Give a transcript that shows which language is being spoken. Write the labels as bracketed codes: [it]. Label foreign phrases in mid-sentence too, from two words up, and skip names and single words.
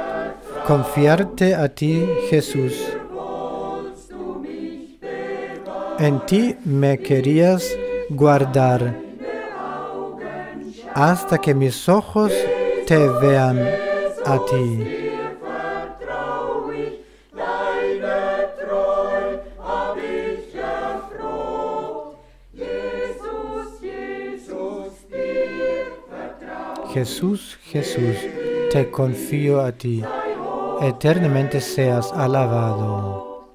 [es] confiarte a ti, Jesús. En ti me querías guardar hasta que mis ojos te vean a ti. [de] Dir vertrau ich, deine Treu hab ich erfroht. Jesus, Jesus, dir vertrau ich. [es] Jesús, Jesús, te confío a ti. Eternamente seas alabado.